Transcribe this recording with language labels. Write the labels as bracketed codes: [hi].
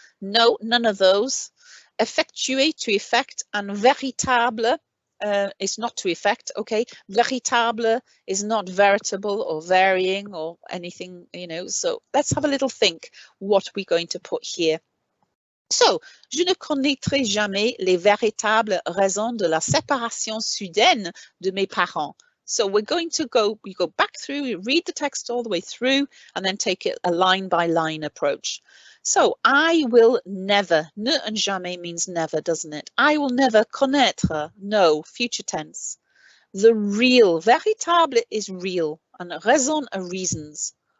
[en] No, none of those. Effectuer, to effect, and véritable is not to effect. Okay, véritable is not veritable or varying or anything, you know. So let's have a little think what we're going to put here. [fr] So, je ne connaîtrai jamais les véritables raisons de la séparation soudaine de mes parents. [en] So we're going to go back through, you read the text all the way through, and then take it a line by line approach. So I will never, ne and jamais means never, doesn't it? I will never connaître, no, future tense. The real, véritable is real, and raison are reasons.